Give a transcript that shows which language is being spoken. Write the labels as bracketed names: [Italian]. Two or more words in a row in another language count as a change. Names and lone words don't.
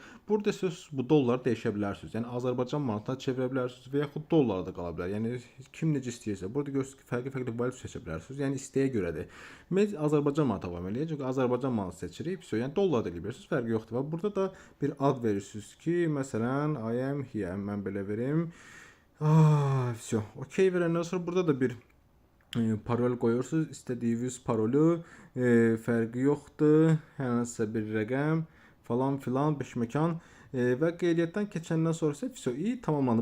[Azerbaijani] Burada siz bu dolları dəyişə bilərsiniz. Yəni Azərbaycan manatına çevirə bilərsiniz və yaxud dollara da qala bilər. Yəni kim necə istəyirsə. Burada görürsünüz ki, fərqli valyuta seçə bilərsiniz. Yəni istəyə görədir. Biz Azərbaycan manatı davam eləyəcək. Çünki Azərbaycan manatı seçirik. Yəni dollar da eləyə bilərsiniz. Fərqi yoxdur. Və burada da bir ad verirsiniz ki, məsələn, [English] I am here. [Azerbaijani] Mən belə verim. [Russian] Все. [Azerbaijani] OK verəndən sonra burada da bir parol qoyursunuz. İstədiyiniz parolu fərqi yoxdur. Hər hansısa bir rəqəm falan filan 5 məkan və qeydiyyatdan keçəndən sonra isə video tamamlandı.